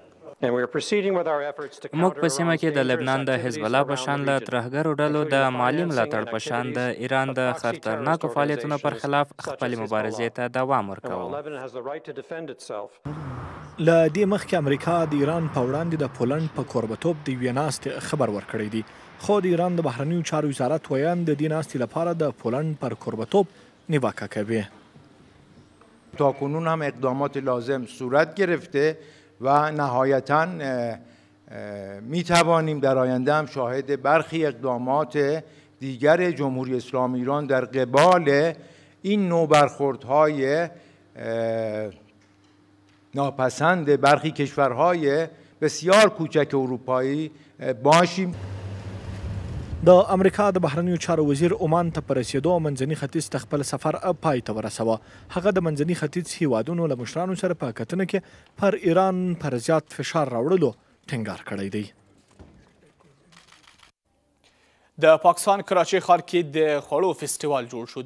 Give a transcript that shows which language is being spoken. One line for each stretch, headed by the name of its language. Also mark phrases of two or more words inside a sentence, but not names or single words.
Pashto: موږ په سیمه کې د لبنان د حزب الله په شان له ترهګرو ډلو د مالی ملاتړ په شان د ایران د خطرناکو فعالیتونو پر خلاف خپلې مبارزې ته دوام ورکوو. له دې مخکې امریکا د ایران په وړاندې د پولنډ په کوربهتوب د یوې ناستې خبر ورکړی دی، خو د ایران د بهرنیو چارو وزارت ویان د دې ناستې لپاره د پولنډ پر کوربهتوب نیوکه کوي.
Persian: تاکنون هم اقدامات لازم صورت گرفته و نهایتاً می توانیم در آینده هم شاهد برخی اقدامات دیگر جمهوری اسلامی ایران در قبال این نوع برخوردهای ناپسند برخی کشورهای بسیار کوچک اروپایی باشیم.
Pashto: د امریکا د بهرنیو چارو وزیر عمان ته په رسېدو منځني ختیځ ته خپل سفر پای ته ورسوه. هغه د منځني ختیځ هیوادونو له مشرانو سره په کتنه کې پر ایران پر زیات فشار راوړلو ټینګار کړی دی. د پاکستان کراچۍ ښار کې د خوړو فستیوال جوړ شو.